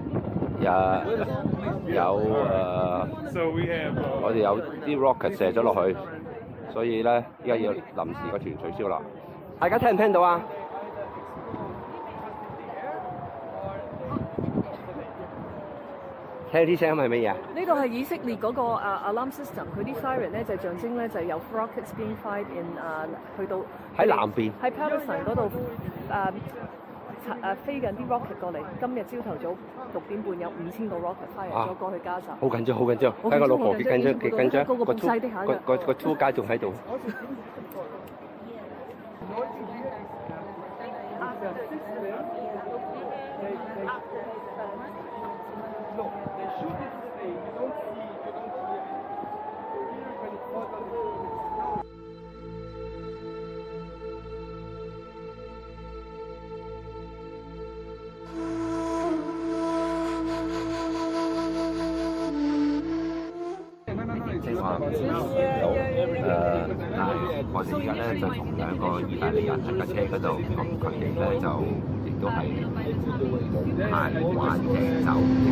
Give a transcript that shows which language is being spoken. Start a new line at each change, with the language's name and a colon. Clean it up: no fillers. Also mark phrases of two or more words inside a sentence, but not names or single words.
Cantonese: 我哋有啲 rocket 射咗落去，所以咧依家要臨時個團取消啦。大家聽唔聽到啊？聽啲聲係乜嘢啊？呢個係以色列嗰個
English: alarm system，
Cantonese: 佢啲 siren 咧就象徵咧就係有
English: rockets being fired in
Cantonese: 去到喺南邊。喺 Palestine 嗰度飛緊啲 rocket 過嚟。今日朝頭早6點半有5000個
English: rocket fire
Cantonese: 咗過去加沙。好緊張，好緊張！睇個老婆幾緊張，幾緊張。個 tour 個 tour 街仲喺度。
English: No, they shoot it straight. You don't see here when it falls on the ground.
Cantonese: 正話有我哋而家咧就同兩個意大利人喺架車嗰度，咁佢哋咧就亦都係行環境走。